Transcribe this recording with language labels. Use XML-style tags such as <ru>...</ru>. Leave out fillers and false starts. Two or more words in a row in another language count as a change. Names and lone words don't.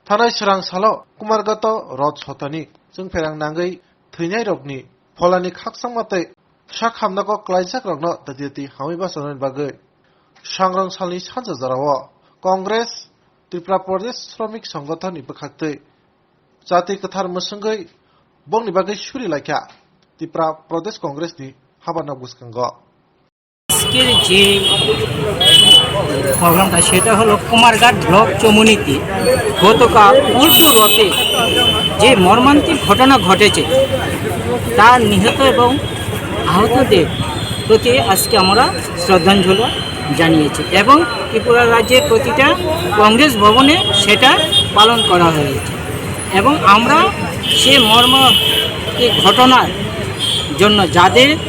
<trp>थानाय सोरां सालो कुमारगत रथ सतनी जों फेरां नांगै थैनाय रगनि फलानि खाकसां मातै फिसा खामनाखौ क्लाइजाक रगनो दादिति हामै बासननि बागै सांग्रां सालनि सानजा जाराव कंग्रेस त्रिपुरा प्रदेश श्रमिक संगठननि बखाक्तै जाति कथार मोसंगै बंनि बागै सुरि लाखिया त्रिपुरा प्रदेश कंग्रेसनि हाबाना गुसकांग</trp> <bn>আজকের যে প্রোগ্রামটা সেটা হলো কুমারঘাট ব্লক চমুনিতে গতকাল উল্টো রথে যে মর্মান্তিক ঘটনা ঘটেছে তার নিহত এবং আহতদের প্রতি আজকে আমরা শ্রদ্ধাঞ্জলি জানিয়েছি এবং ত্রিপুরা রাজ্যের প্রতিটা কংগ্রেস ভবনে সেটা পালন করা হয়েছে এবং আমরা সে মর্মান্তিক ঘটনার জন্য যাদের</bn>